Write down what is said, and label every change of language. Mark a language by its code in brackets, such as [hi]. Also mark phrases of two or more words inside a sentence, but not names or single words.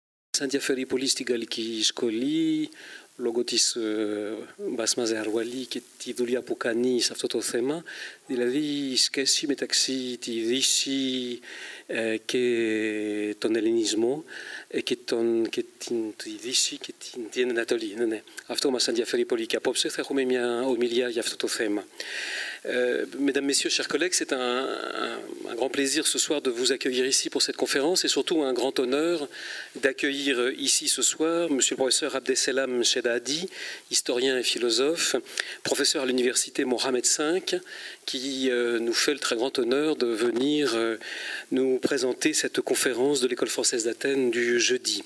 [el] ενδιαφέρει στη σχολή, λόγω της Μπάσμα Ζεαρουαλή και τη δουλειά που κάνει σε αυτό το θέμα, δηλαδή η σχέση μεταξύ τη Δύση και τον Ελληνισμό και τη Δύση και την Ανατολή. Ναι. Αυτό μας ενδιαφέρει πολύ και απόψε θα έχουμε μια ομιλία για αυτό το θέμα. [fr] Mesdames, Messieurs, chers collègues, c'est un grand plaisir ce soir de vous accueillir ici pour cette conférence et surtout un grand honneur d'accueillir ici ce soir Monsieur le professeur Abdeselam Cheddaadi, historien et philosophe, professeur à l'université Mohammed V, qui nous fait le très grand honneur de venir nous présenter cette conférence de l'École française d'Athènes du jeudi.